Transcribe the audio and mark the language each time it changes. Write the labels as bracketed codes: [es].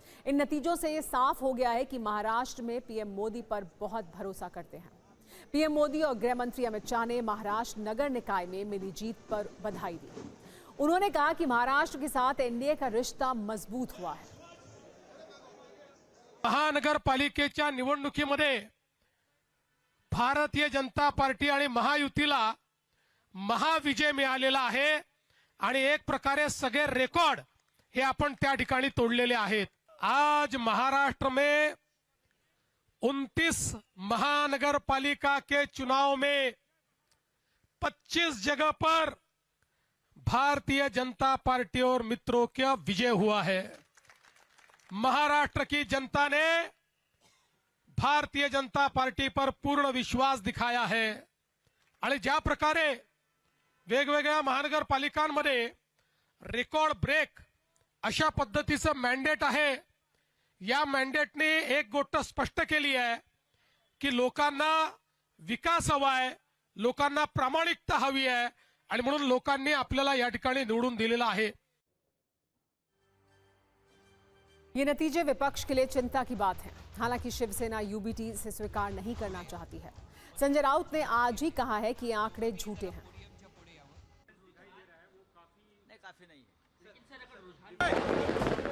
[hi] इन नतीजों से ये साफ हो गया है कि महाराष्ट्र में पीएम मोदी पर बहुत भरोसा करते हैं। पीएम मोदी और गृह मंत्री अमित शाह ने महाराष्ट्र नगर निकाय में मिली जीत पर बधाई दी। उन्होंने कहा कि महाराष्ट्र के साथ एनडीए का रिश्ता मजबूत हुआ है। [mr] महानगरपालिकेच्या निवडणुकीमध्ये भारतीय जनता पार्टी आणि महायुतीला महाविजय मिळालेला आहे आणि एक प्रकारे सगळे रेकॉर्ड हे आपण त्या ठिकाणी तोडलेले आहेत। [hi] आज महाराष्ट्र में 29 महानगरपालिका के चुनाव में 25 जगह पर भारतीय जनता पार्टी और मित्रों का विजय हुआ है। महाराष्ट्र की जनता ने भारतीय जनता पार्टी पर पूर्ण विश्वास दिखाया है [mr] आणि ज्या प्रकारे वेगवेगळ्या महानगरपालिकांमध्ये रेकॉर्ड ब्रेक अशा पद्धतीचं मॅन्डेट आहे, या मॅन्डेटने एक गोष्ट स्पष्ट केली आहे की लोकांना विकास हवा आहे, लोकांना प्रामाणिकता हवी आहे आणि म्हणून लोकांनी आपल्याला या ठिकाणी निवडून दिलेला आहे। [hi] ये नतीजे विपक्ष के लिए चिंता की बात है। हालांकि शिवसेना यूबीटी इसे स्वीकार नहीं करना चाहती है। संजय राउत ने आज ही कहा है कि ये आंकड़े झूठे हैं। काफी नहीं है।